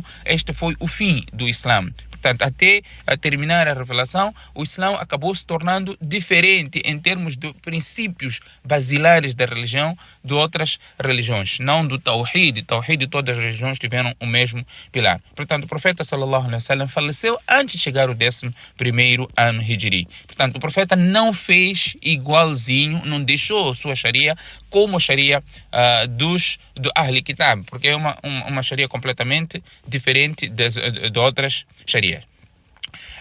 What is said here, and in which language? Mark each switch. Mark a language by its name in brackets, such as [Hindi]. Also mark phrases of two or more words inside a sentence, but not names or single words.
[Portuguese] Este foi o fim do Islã. Portanto, até terminar a revelação, o Islã acabou se tornando diferente em termos de princípios basilares da religião de outras religiões, não do Tawhid. Tawhid, todas as religiões tiveram o mesmo pilar. Portanto, o profeta [Arabic] صلى الله عليه وسلم [Portuguese] faleceu antes de chegar o 11º ano Hijri. Portanto, o profeta não fez igualzinho, não deixou a sua Sharia como a Sharia do [Arabic] أهل كتاب, [Portuguese] porque é uma Sharia completamente diferente de outras Sharias.